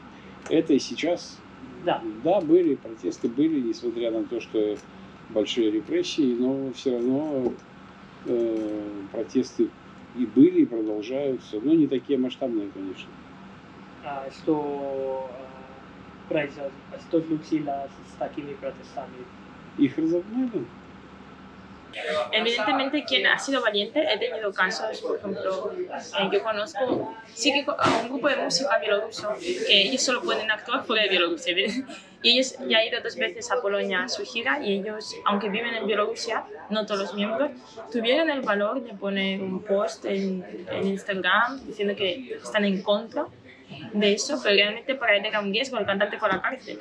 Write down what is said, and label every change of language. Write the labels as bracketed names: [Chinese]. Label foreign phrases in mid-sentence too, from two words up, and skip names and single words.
[Russian] Это и сейчас, да, были, протесты были, несмотря на то, что большие репрессии, но все равно протесты и были, и продолжаются, но не такие масштабные, конечно. Что случилось с такими протестами? Их разогнали. [Spanish] Evidentemente, quien ha sido valiente, he tenido casos, por ejemplo, yo conozco, sí que a un grupo de música bielorruso, que ellos solo pueden actuar fuera de Bielorrusia. Y ellos ya han ido 2 veces a Polonia a su gira y ellos, aunque viven en Bielorrusia, no todos los miembros, tuvieron el valor de poner un post en Instagram diciendo que están en contra de eso, pero realmente para él era un riesgo, el cantante fue a la cárcel.